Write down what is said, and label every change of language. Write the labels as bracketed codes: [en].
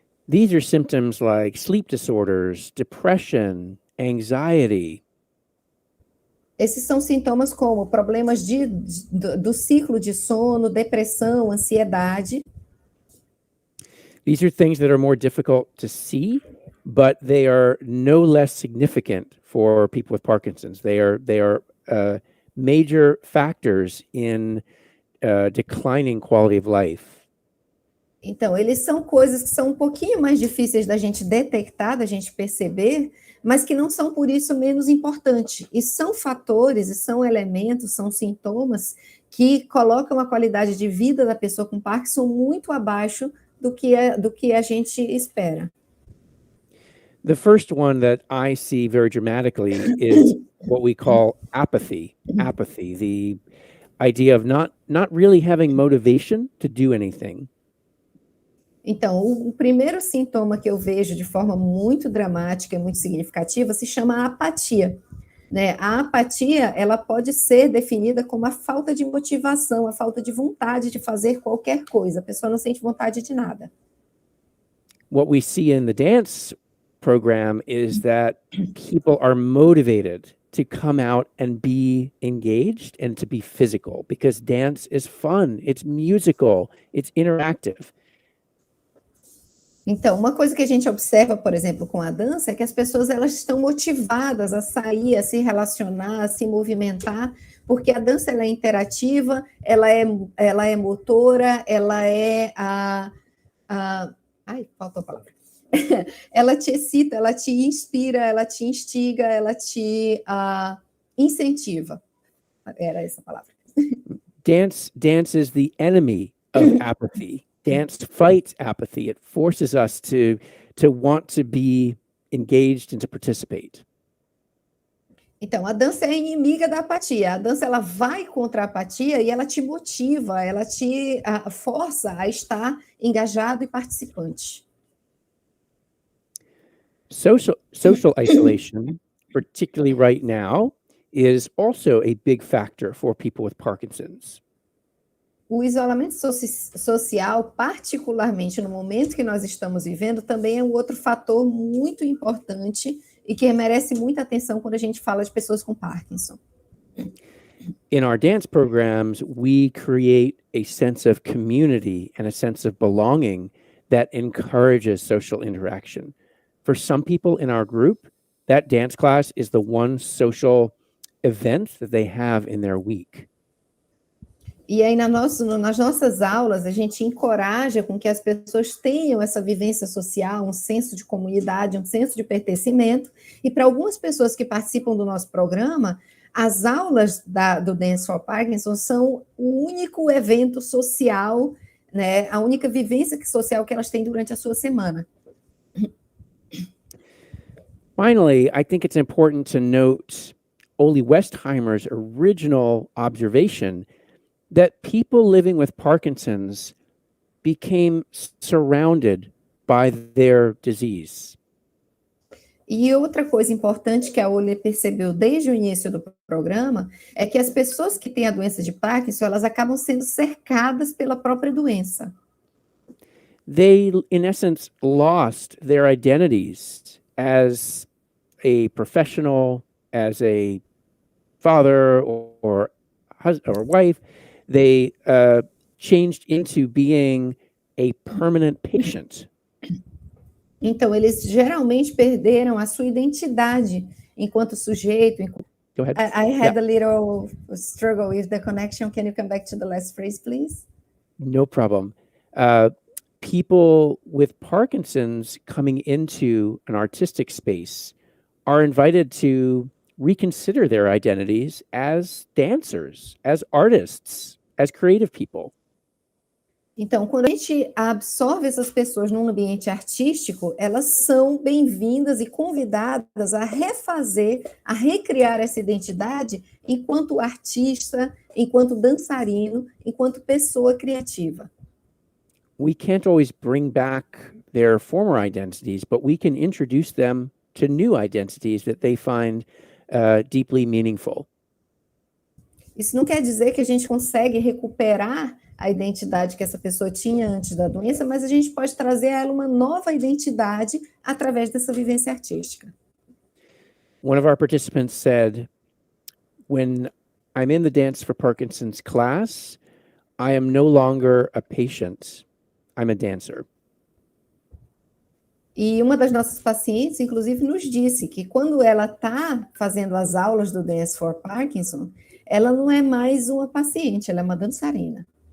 [en] These are symptoms like sleep disorders, depression, anxiety. [pt] Esses são sintomas como problemas do ciclo de sono, depressão, ansiedade. [en] These are things that are more difficult to see, but they are no less significant for people with Parkinson's. They are major factors in declining quality of life. [pt] Então, eles são coisas que são um pouquinho mais difíceis da gente detectar, da gente perceber, mas que não são por isso menos importantes. E são fatores, e são elementos, são sintomas que colocam a qualidade de vida da pessoa com Parkinson muito abaixo do que a gente espera. [en] The first one that I see very dramatically is what we call apathy. Apathy, the idea of not really having motivation to do anything. [pt] Então, o primeiro sintoma que eu vejo de forma muito dramática e muito significativa se chama apatia, né? A apatia, ela pode ser definida como a falta de motivação, a falta de vontade de fazer qualquer coisa. A pessoa não sente vontade de nada. [en] What we see in the dance program is that people are motivated to come out and be engaged and to be physical because dance is fun, it's musical, it's interactive. [pt] Então, uma coisa que a gente observa, por exemplo, com a dança, é que as pessoas elas estão motivadas a sair, a se relacionar, a se movimentar, porque a dança ela é interativa, ela é motora, ela é ai, faltou a palavra. ela te excita, ela te inspira, ela te instiga, ela te incentiva. Era essa palavra. [en] Dance is the enemy of apathy. Dance fights apathy. It forces us to want to be engaged and to participate. [pt] Então, a dança é a inimiga da apatia. A dança, ela vai contra a apatia e ela te motiva, ela te força a estar engajado e participante. [en] Social isolation, particularly right now, is also a big factor for people with Parkinson's. [pt] O isolamento social, particularmente no momento que nós estamos vivendo, também é um outro fator muito importante e que merece muita atenção quando a gente fala de pessoas com Parkinson. [en] In our dance programs, we create a sense of community and a sense of belonging that encourages social interaction. For some people in our group, that dance class is the one social event that they have in their week. [pt] E aí, nas nossas aulas, a gente encoraja com que as pessoas tenham essa vivência social, um senso de comunidade, um senso de pertencimento. E para algumas pessoas que participam do nosso programa, as aulas do Dance for Parkinson são o único evento social, né, a única vivência social que elas têm durante a sua semana. [en] Finally, I think it's important to note Ole Westheimer's original observation that people living with Parkinson's became surrounded by their disease. [pt] E outra coisa importante que a Ole percebeu desde o início do programa é que as pessoas que têm a doença de Parkinson, elas acabam sendo cercadas pela própria doença. [en] They, in essence, lost their identities as a professional, as a father or husband or wife. They changed into being a permanent patient. [pt] Então, eles geralmente perderam a sua identidade enquanto sujeito. [en] Go ahead. I had a little struggle with the connection. Can you come back to the last phrase, please? No problem. People with Parkinson's coming into an artistic space are invited to reconsider their identities as dancers, as artists, as creative people. [pt] Então, quando a gente absorve essas pessoas num ambiente artístico, elas são bem-vindas e convidadas a refazer, a recriar essa identidade enquanto artista, enquanto dançarino, enquanto pessoa criativa. [en] We can't always bring back their former identities, but we can introduce them to new identities that they find deeply meaningful. [pt] Isso não quer dizer que a gente consegue recuperar a identidade que essa pessoa tinha antes da doença, mas a gente pode trazer a ela uma nova identidade através dessa vivência artística. [en] One of our participants said, when I'm in the Dance for Parkinson's class, I am no longer a patient, I'm a dancer. [pt] E uma das nossas pacientes, inclusive, nos disse que quando ela está fazendo as aulas do Dance for Parkinson, ela não é mais uma paciente, ela é uma dançarina.